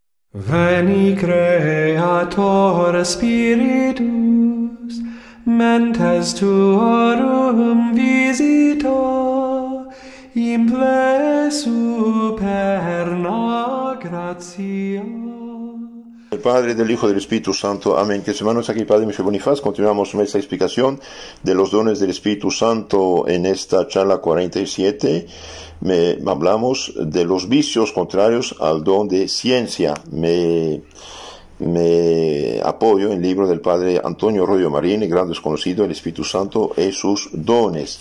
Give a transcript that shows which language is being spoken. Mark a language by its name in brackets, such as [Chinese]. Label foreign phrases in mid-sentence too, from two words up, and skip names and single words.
[Latin] Veni Creator Spiritus, mentes tuorum visita, imple superna gratia. [Spanish] Del Padre, del Hijo y del Espíritu Santo. Amén. Que hermanos, aquí Padre Michel Bonifaz. Continuamos nuestra explicación de los dones del Espíritu Santo en esta charla 47. Hablamos de los vicios contrarios al don de ciencia. Me apoyo en el libro del Padre Antonio Royo Marín, el gran desconocido, el Espíritu Santo y sus dones.